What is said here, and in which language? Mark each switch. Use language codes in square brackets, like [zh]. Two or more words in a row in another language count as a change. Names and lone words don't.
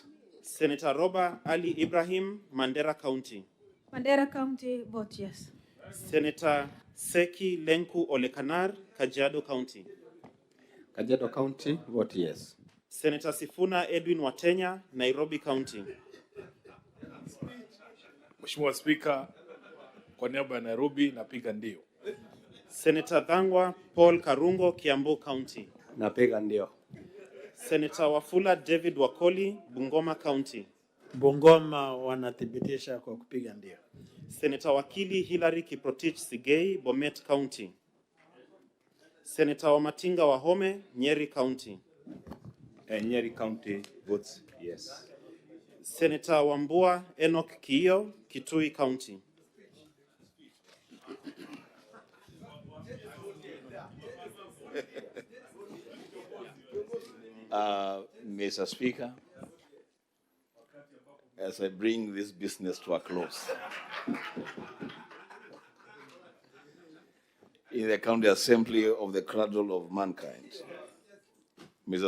[en] Senator Roba Ali Ibrahim, Mandera County. Mandera County, vote yes. Senator Seki Lenku Olekanar, Kajiado County. Kajiado County, vote yes. Senator Sifuna Edwin Watenya, Nairobi County. [sw] Mheshimiwa Spika, kwa niaba ya Nairobi napiga ndio. [en] Senator Dhangwa Paul Karungo, Kiambu County. [sw] Napiga ndio. [en] Senator Wafula David Wakoli, Bungoma County. [sw] Bungoma wanathibitisha kwa kupiga ndio. [en] Senator Wakili Hilary Kiprotich Sigei, Bomet County. Senator Wamatinga Wahome, Nyeri County. Nyeri County votes yes. Senator Wambua Enoch Kiyo, Kitui County. Mr. Speaker, as I bring this business to a close, in the County Assembly of the Cradle of Mankind, Mr.